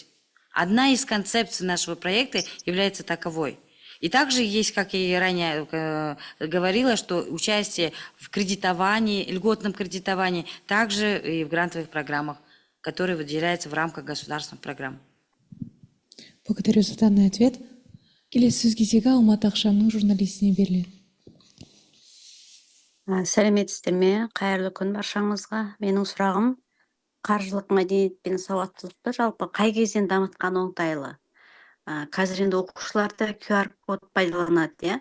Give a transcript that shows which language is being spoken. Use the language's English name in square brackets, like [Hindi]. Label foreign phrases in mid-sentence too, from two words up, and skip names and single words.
[Russian] Одна из концепций нашего проекта является таковой. И также есть, как я и ранее говорила, что участие в кредитовании, льготном кредитовании, также и в грантовых программах, которые выделяются в рамках государственных программ. Благодарю за данный ответ. [Kazakh] Келесі сөз кезегі Алматы Ақшамның журналистіне беріледі. Сәлеметсіздер ме? Қайырлы күн баршаңызға. Менің сұрағым қаржылық мәдениет пен сауаттылықты жалпы қай кезден дамытқан оңтайлы? Қазір енді оқушыларда QR код пайдаланады, иә?